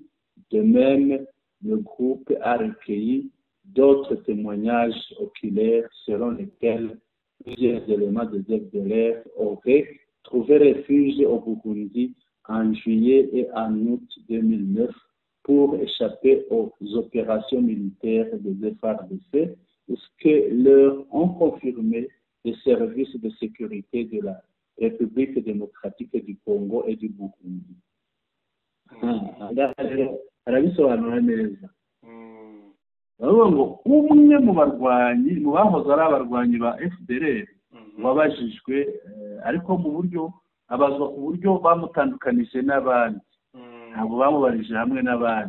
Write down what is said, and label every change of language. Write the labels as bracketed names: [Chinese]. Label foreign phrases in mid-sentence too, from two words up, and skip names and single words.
[French] De même, le groupe a recueilli d'autres témoignages oculaires selon lesquels plusieurs éléments des FDLR auraient trouvé refuge au Burundi en juillet et en août 2009 pour échapper aux opérations militaires des FARDC, ce que leur ont confirmé les services de sécurité de la République démocratique du Congo et du Burundi. [Kinyarwanda] arabisobanura neza. Baravuga ngo umwe mu barwanyi, mu bahoze ari abarwanyi ba FDLR wabajijwe, ariko mu buryo abazwa ku buryo bamutandukanije n'abandi, ntabwo bamubarije hamwe n'abandi.